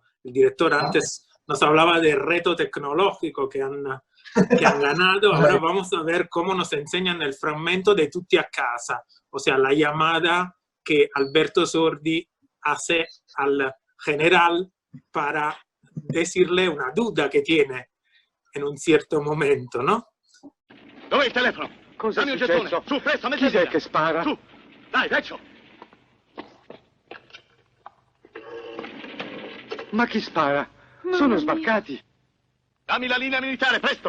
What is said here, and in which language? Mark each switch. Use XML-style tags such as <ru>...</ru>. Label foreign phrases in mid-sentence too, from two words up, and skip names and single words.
<es>El director antes nos hablaba de reto tecnológico que han ganado, ahora vamos a ver cómo nos enseñan el fragmento de Tutti a casa, o sea, la llamada que Alberto Sordi hace al general para decirle una duda</es> <it>che tiene in un certo momento,</it> <es>no?</es> <it>Dov'è il telefono? Cosa Dammi è un gettone. successo? Su, presto, metti Chi via. è che spara? Su, dai, vecchio. Ma chi spara? Sono sbarcati. Dammi la linea militare, presto.</it>